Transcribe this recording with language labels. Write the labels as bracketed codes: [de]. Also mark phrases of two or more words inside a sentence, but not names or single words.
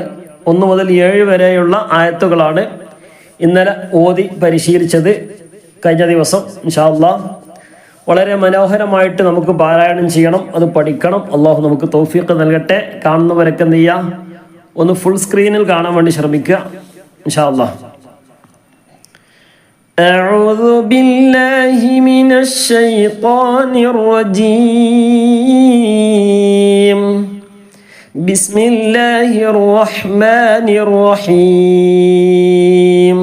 [ml] 1 മുതൽ 7 വരെയുള്ള ആയത്തുകളാണ് ഇന്നലെ ഓതി പരിശീലിച്ചത്. കഴിഞ്ഞ ദിവസം [ar] إن شاء الله [ml] വളരെ മനോഹരമായിട്ട് നമുക്ക് പാരായണം ചെയ്യണം, അത് പഠിക്കണം. അള്ളാഹു നമുക്ക് തൗഫീഖ് നൽകട്ടെ. കാണുന്നവരൊക്കെ എന്ത് ചെയ്യുക, ഒന്ന് [en] full screen [ml] കാണാൻ വേണ്ടി ശ്രമിക്കുക [ar] إن شاء الله. أعوذ بالله من الشيطان الرجيم. بسم الله الرحمن الرحيم.